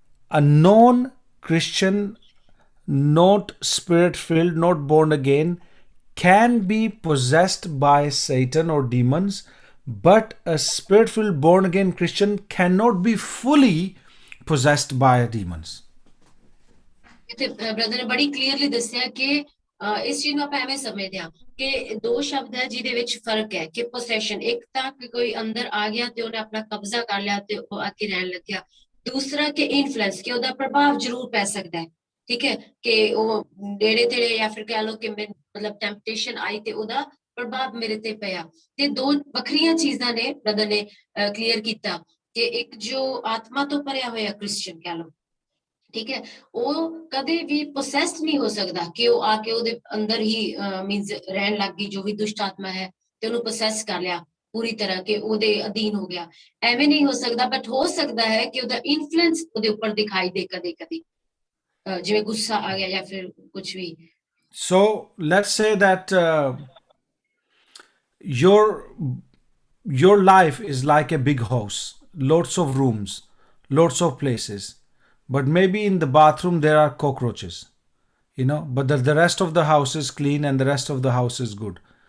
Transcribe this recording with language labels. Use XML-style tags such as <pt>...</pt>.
<en>A non-Christian, not spirit-filled, not born again, can be possessed by Satan or demons, but a spirit-filled, born again Christian cannot be fully possessed by demons.</en> <pa>ਇੱਥੇ brother ਨੇ ਬੜੀ clearly ਦੱਸਿਆ ਕਿ ਇਸ ਚੀਜ਼ ਨੂੰ ਆਪਾਂ ਐਵੇਂ ਸਮਝਦੇ ਹਾਂ ਕਿ ਦੋ ਸ਼ਬਦ ਹੈ ਜਿਹਦੇ ਵਿੱਚ ਫਰਕ ਹੈ ਕਿ ਪੋਸੈਸ਼ਨ ਇੱਕ ਤਾਂ ਕਿ ਕੋਈ ਅੰਦਰ ਆ ਗਿਆ ਤੇ ਉਹਨੇ ਆਪਣਾ ਕਬਜ਼ਾ ਕਰ ਲਿਆ ਤੇ ਉਹ ਆ ਕੇ ਰਹਿਣ ਲੱਗਿਆ ਦੂਸਰਾ ਕਿ ਇਨਫਲੂਐਂਸ ਕਿ ਉਹਦਾ ਪ੍ਰਭਾਵ ਜ਼ਰੂਰ ਪੈ ਸਕਦਾ ਹੈ ਠੀਕ ਹੈ ਕਿ ਉਹ ਨੇੜੇ ਤੇੜੇ ਜਾਂ ਫਿਰ ਕਹਿ ਲਓ ਕਿ ਮਤਲਬ ਟੈਂਪਟੇਸ਼ਨ ਆਈ ਤੇ ਉਹਦਾ ਪ੍ਰਭਾਵ ਮੇਰੇ ਤੇ ਪਿਆ ਤੇ ਦੋ ਵੱਖਰੀਆਂ ਚੀਜ਼ਾਂ ਨੇ ਬ੍ਰਦਰ ਨੇ ਕਲੀਅਰ ਕੀਤਾ ਕਿ ਇੱਕ ਜੋ ਆਤਮਾ ਤੋਂ ਭਰਿਆ ਹੋਇਆ ਕ੍ਰਿਸਚੀਅਨ ਕਹਿ ਲਓ ਠੀਕ ਹੈ ਉਹ ਕਦੇ ਵੀ ਪੋਸੈਸਡ ਨਹੀਂ ਹੋ ਸਕਦਾ ਕਿ ਉਹ ਆ ਕੇ ਉਹਦੇ ਅੰਦਰ ਹੀ ਮੀਨਸ ਰਹਿਣ ਲੱਗ ਗਈ ਜੋ ਵੀ ਦੁਸ਼ਟ ਆਤਮਾ ਹੈ ਤੇ ਉਹਨੂੰ ਪੋਸੈਸ ਕਰ ਲਿਆ ਪੂਰੀ ਤਰ੍ਹਾਂ ਕਿ ਉਹਦੇ ਅਧੀਨ ਹੋ ਗਿਆ ਐਵੇਂ ਨਹੀਂ ਹੋ ਸਕਦਾ ਬਟ ਹੋ ਸਕਦਾ ਹੈ ਕਿ ਉਹਦਾ ਇਨਫਲੂਐਂਸ ਉਹਦੇ ਉੱਪਰ ਦਿਖਾਈ ਦੇ ਕਦੇ ਕਦੇ ਜਿਵੇਂ ਗੁੱਸਾ ਆ ਗਿਆ ਜਾਂ ਫਿਰ ਕੁਝ ਵੀ</pa> <en>So let's say that your life is like a big house, lots of rooms, lots of places, but maybe in the bathroom there are cockroaches, but the rest of the house is clean and the rest of the house is good.</en>